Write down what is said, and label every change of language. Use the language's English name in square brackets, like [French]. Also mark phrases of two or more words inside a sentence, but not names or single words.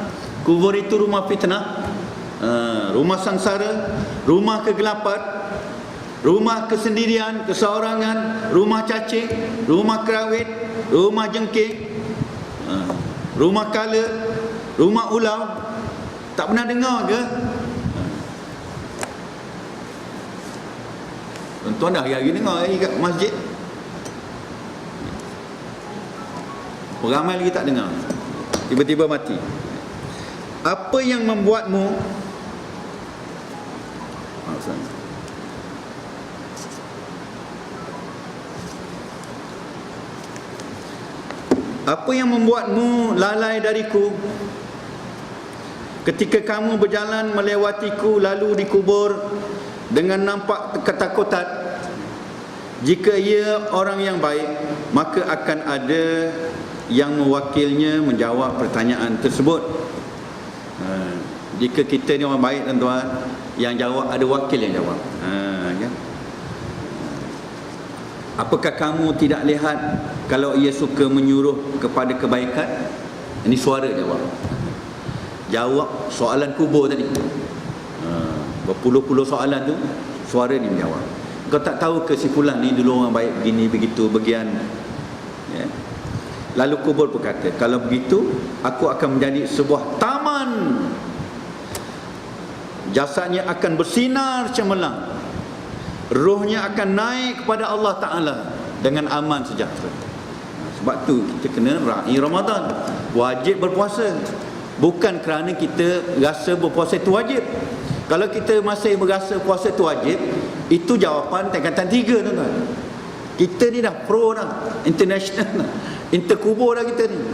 [Malay] Kubur itu rumah fitnah, rumah sangsara, rumah kegelapan, rumah kesendirian, keseorangan, rumah cacing, rumah kerawit, rumah jengking, rumah kala, rumah ulau. Tak pernah dengar ke? Tuan-tuan dah hari-hari dengar kat masjid. Ramai lagi tak dengar. Tiba-tiba mati. Apa yang membuatmu Apa yang membuatmu lalai dariku? Ketika kamu berjalan melewatiku lalu dikubur dengan nampak ketakutan. Jika ia orang yang baik, maka akan ada yang mewakilnya menjawab pertanyaan tersebut. Jika kita ni orang baik, tuan-tuan, yang jawab ada wakil yang jawab. Kan? Apakah kamu tidak lihat kalau ia suka menyuruh kepada kebaikan? Ini suara jawab. Jawab soalan kubur tadi. Berpuluh-puluh soalan tu, suara ni menjawab. Kau tak tahu ke si fulan ni dulu orang baik begini, begitu, bagian. Ya. Lalu kubur berkata, kalau begitu, aku akan menjadi sebuah taman. Jasadnya akan bersinar cemerlang. Rohnya akan naik kepada Allah Ta'ala dengan aman sejahtera. Sebab tu kita kena raih Ramadan, wajib berpuasa. Bukan kerana kita rasa berpuasa itu wajib. Kalau kita masih berasa puasa itu wajib, itu jawapan tingkatan 3, tuan-tuan. Kita ni dah pro dah, international dah, interkubur dah kita ni.